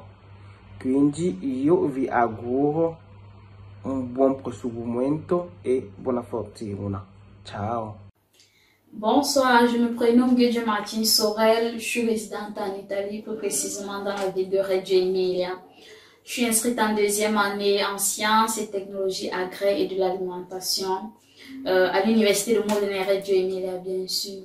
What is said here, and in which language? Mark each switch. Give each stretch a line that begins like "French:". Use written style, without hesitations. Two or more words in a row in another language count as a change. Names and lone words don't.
Italian: Quindi io vi auguro un buon proseguimento e buona fortuna. Ciao.
French: Bonsoir, je me prénomme Guedje Martine Sorel, je suis résidente en Italie, plus précisément dans la ville de Reggio Emilia. Je suis inscrite en deuxième année en sciences et technologies agraires et de l'alimentation à l'université de Modena Reggio Emilia, bien sûr.